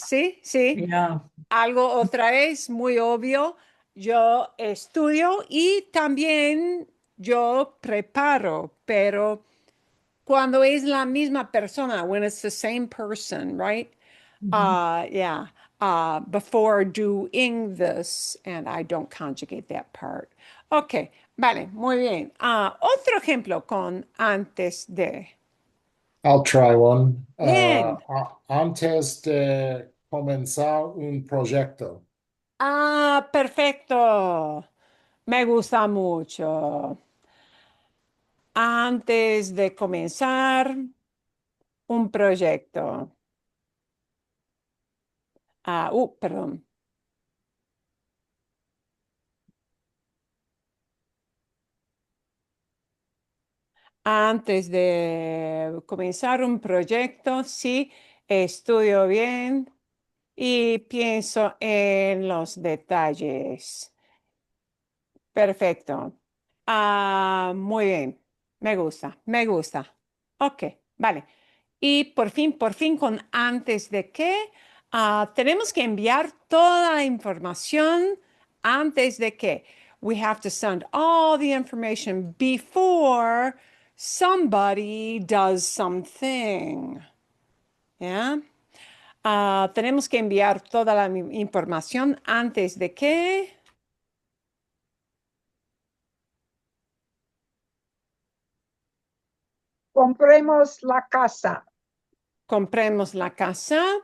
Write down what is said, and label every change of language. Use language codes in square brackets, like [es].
[es] Sí, sí. ja. Algo otra vez muy obvio. Yo estudio y también yo preparo, pero cuando es la misma persona, when it's the same person, right? Mhm. [en] Yeah. Before doing this, and I don't conjugate that part. [es] Ok, vale, muy bien. Otro ejemplo con antes de. [en] I'll try one. [es] Bien. Antes de comenzar un proyecto. Perfecto. Me gusta mucho. Antes de comenzar un proyecto. Perdón. Antes de comenzar un proyecto, sí, estudio bien y pienso en los detalles. Perfecto. Muy bien. Me gusta, me gusta. Ok, vale. Y por fin, con antes de que, tenemos que enviar toda la información antes de que. [en] We have to send all the information before somebody does something. [es] ¿Ya? Tenemos que enviar toda la información antes de que Compremos la casa. compremos la casa.